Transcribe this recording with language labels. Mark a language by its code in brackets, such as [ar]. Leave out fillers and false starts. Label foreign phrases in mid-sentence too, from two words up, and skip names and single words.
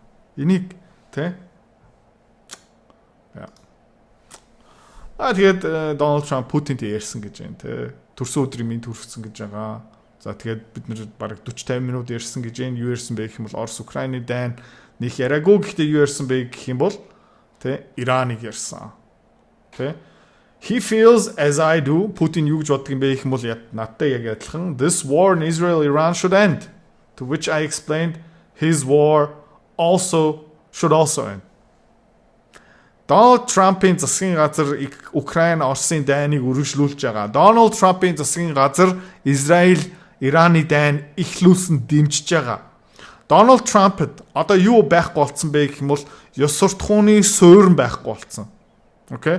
[mn] Энийг тэ тэгээд Дональд Трамп Путинд ярьсан гэж байна тэ. Төрсөн өдрийн минь төрсөн гэж байгаа. За тэгээд бид нэр бараг 40-50 минут ярьсан гэж байна. Юу ярьсан бэ гэх юм бол Орос Украины дайн нэг яриагүй, гэхдээ юу ярьсан бэ гэх юм бол тэ Ираныг ярьсан. [en] Тэ He feels as I do. [mn] Putin юу гэж боддог юм бэ гэх юм бол надтай яг адилхан. [en] This war in Israel Iran should end. To which I explained his war should also end. [mn] Donald Trump-ийн засгийн газар Украин Оросын дайныг үргэлжлүүлж байгаа. Donald Trump-ийн засгийн газар Израиль Ираны дайн ихлүүлсэн дэмжиж байгаа. Donald Trump-д одоо юу байхгүй болцсон бэ гэх юм бол ёс суртахууны суурин байхгүй болцсон. Окей.